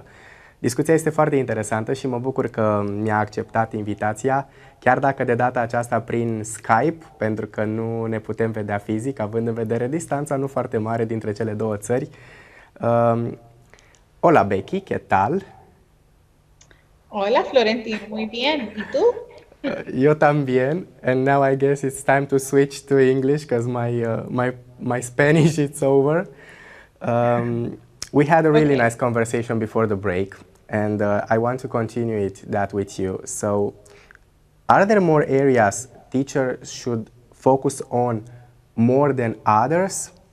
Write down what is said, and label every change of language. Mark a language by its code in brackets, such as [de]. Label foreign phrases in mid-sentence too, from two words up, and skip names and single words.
[ro] Discuția este foarte interesantă și mă bucur că mi-a acceptat invitația, chiar dacă de data aceasta prin Skype, pentru că nu ne putem vedea fizic, având în vedere distanța nu foarte mare dintre cele două țări. [es] Hola Becky, ¿qué tal? Hola Florentín, muy bien. ¿Y tú? Yo también, [en] and now I guess it's time to switch to English because my Spanish is over. We had a really nice conversation before the break, and I want to continue that with you. So, are there more areas teachers should focus on more than others?